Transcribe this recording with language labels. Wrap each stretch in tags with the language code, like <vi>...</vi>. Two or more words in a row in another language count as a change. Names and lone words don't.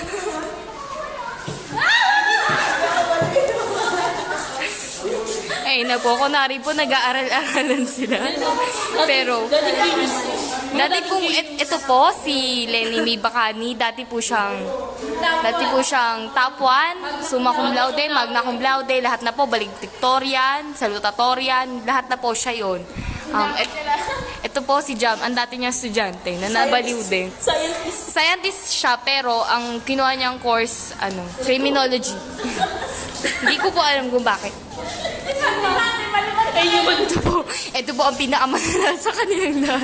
<tl>Ay na po, kunwari po nag-aaral-aralan sila. Pero, dati po, ito po, si Lenny May Bacani, dati po siyang top 1,</tl> <la>summa cum laude, magna cum laude,</la> <tl>lahat na po, valedictorian, salutatorian, lahat na po siya yun. Ito po si Jam, ang dati niyang estudyante, na nabaliw din. Scientist siya, pero ang kinuha niyang course, criminology. Hindi ko po alam kung bakit. Ito po ang pinakamalala sa kanilang lahat.</tl>